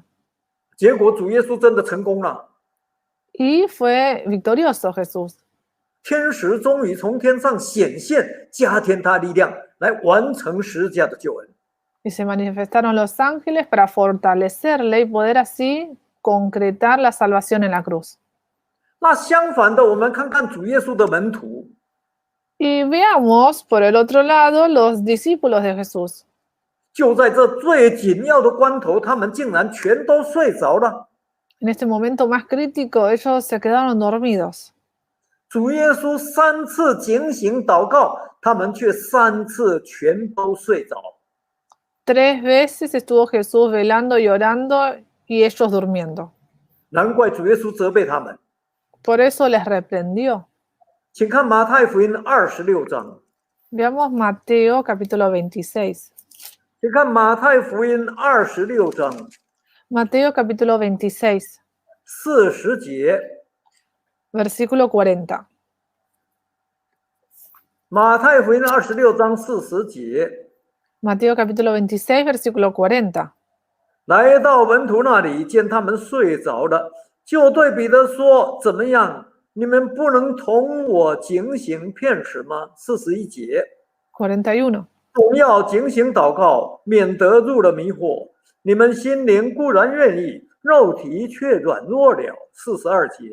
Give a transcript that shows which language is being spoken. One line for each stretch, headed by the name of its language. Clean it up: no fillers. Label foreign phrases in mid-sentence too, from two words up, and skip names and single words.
Chinese: 结果主耶稣真的成功了，
Spanish: Y fue victorioso Jesús.
Chinese: 天使终于从天上显现，加添他力量，来完成十架的救恩。
Spanish: Y se manifestaron los ángeles para fortalecerle y poder así concretar la salvación en la cruz.
Chinese: 那相反的，我们看看主耶稣的门徒，
Spanish: Y veamos por el otro lado los discípulos de Jesús.
Chinese: 就在这最紧要的关头，他们竟然全都睡着了。
Spanish: En este momento más crítico, ellos se quedaron dormidos.
Chinese: 主耶稣3次警醒祷告，他们却3次全都睡着。
Spanish: 3 veces estuvo Jesús velando y orando y ellos durmiendo.
Chinese: 难怪主耶稣责备他们。
Spanish: Por eso les reprendió.
Chinese: 请看马太福音26章，
Spanish: Veamos Mateo capítulo 26.
Chinese: 请看马太福音26章
Spanish: Mateo capítulo 26,
Chinese: 40 节。
Spanish: versículo 40.
Chinese: 马太福音26章40节，
Spanish: Mateo capítulo 26, versículo 40.
Chinese: 来到门徒那里，见他们睡着了，就对彼得说：“怎么样？你们不能同我警醒片时吗？”41节，
Spanish: 41.
Chinese: 总要警醒祷告，免得入了迷惑。你们心灵固然愿意， 肉体却软弱了。42节。